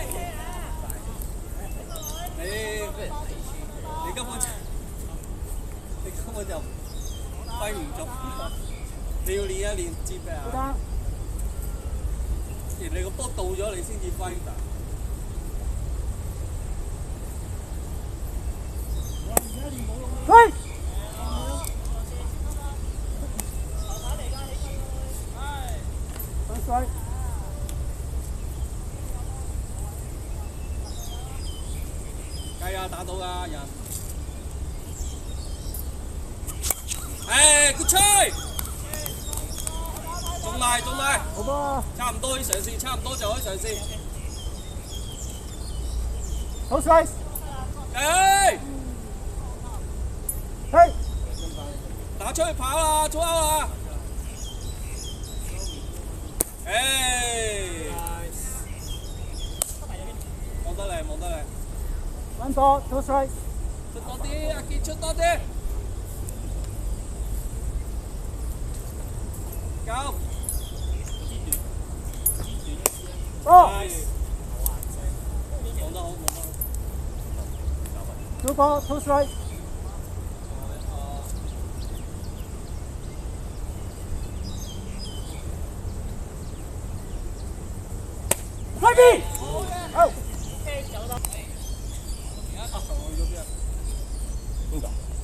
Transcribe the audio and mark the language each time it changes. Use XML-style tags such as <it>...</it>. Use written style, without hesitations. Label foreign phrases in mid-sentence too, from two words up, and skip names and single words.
<yue>你根本就揮唔中，你要練一練知咩啊？好打。你個波到咗，你先至揮㗎。</yue> <en>係。One strike.</en> <yue>計啊，打到㗎人。</yue> <en>誒，good try！</en> <yue>中埋，好波。差唔多可以嘗試，差唔多就可以嘗試。好 strike。誒，係。打出去跑啦，左啦！誒，望得靚，望得靚。</yue> <en>One ball, two strikes.</en> <yue>出多啲，阿傑出多啲。夠。</yue> <en>Ball.</en> <yue>望得好，望得好。</yue> <en>Two ball, two strikes. Ready. Out.</en> <yue>邊個？</yue>